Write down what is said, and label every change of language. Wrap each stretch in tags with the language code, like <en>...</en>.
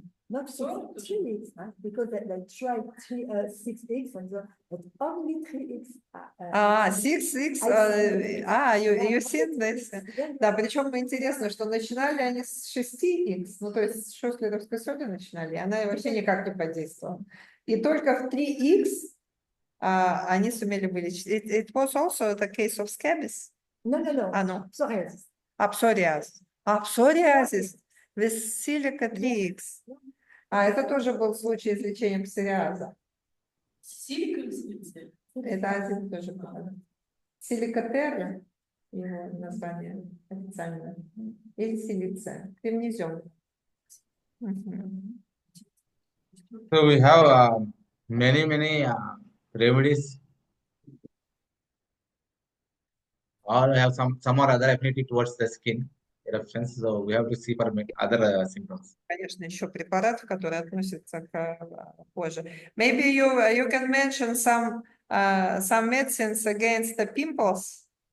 <en>Not 3x, because they tried 6x and but only 3x. 6х, you seen this?</en> <ru>Да, причем интересно, что начинали они с 6х, ну то есть с шостлеровской соли начинали, и она вообще никак не подействовала. И только в 3х они сумели вылечить.</ru> <en>It was also the case of scabies? No. No. Psoriasis. Psoriasis with silica 3х.</en> <ru>Это тоже был случай излечения псориаза. Силика или силиция? Это один тоже был. Силикотерра, его название официальное, или силиция, кремнезем.</ru> <en>So we have many remedies. Or have some or other affinity towards the skin eruptions. So we have to see for other symptoms.</en> <ru>Конечно, еще препараты, которые относятся к коже.</ru> <en>Maybe you can mention some medicines against the pimples.</en>